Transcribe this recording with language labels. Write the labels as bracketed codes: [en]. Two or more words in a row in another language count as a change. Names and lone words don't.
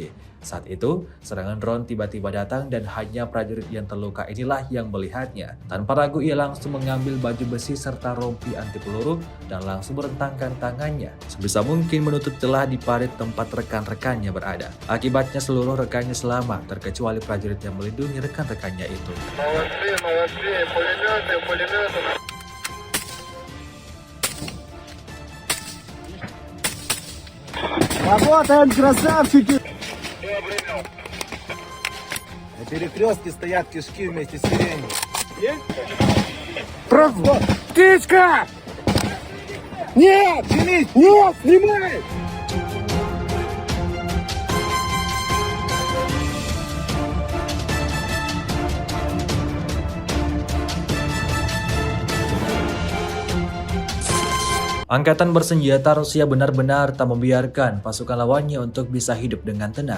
[id] Saat itu, serangan drone tiba-tiba datang dan hanya prajurit yang terluka inilah yang melihatnya. Tanpa ragu, ia langsung mengambil baju besi serta rompi anti peluru dan langsung merentangkan tangannya sebisa mungkin menutup celah di parit tempat rekan-rekannya berada. Akibatnya seluruh rekannya selamat, terkecuali prajurit yang melindungi rekan-rekannya itu. [ru] Работаем, красавчики! На перекрестке стоят кишки вместе с сиренью. Птичка! Нет! Чинить! Нет! Снимай! [id] Angkatan bersenjata Rusia benar-benar tak membiarkan pasukan lawannya untuk bisa hidup dengan tenang.